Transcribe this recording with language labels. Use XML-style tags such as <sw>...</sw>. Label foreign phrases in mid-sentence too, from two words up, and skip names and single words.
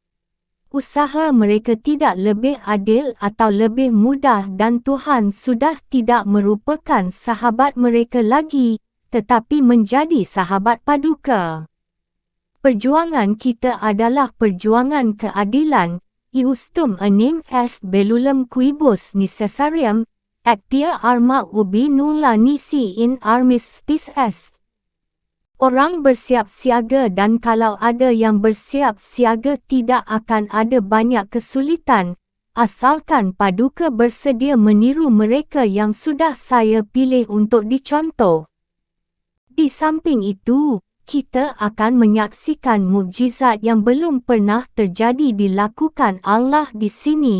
<id>Usaha mereka tidak lebih adil atau lebih mudah dan Tuhan sudah tidak merupakan sahabat mereka lagi, tetapi menjadi sahabat Paduka. Perjuangan kita adalah perjuangan keadilan.</id> <la>Iustum enim est bellulum quibus necessarium, et pia arma ubi nulla nisi in armis spes est.</la> <id>Orang bersiap siaga dan kalau ada yang bersiap siaga tidak akan ada banyak kesulitan, asalkan Paduka bersedia meniru mereka yang sudah saya pilih untuk dicontoh. Di samping itu, kita akan menyaksikan mukjizat yang belum pernah terjadi dilakukan Allah di sini.</id>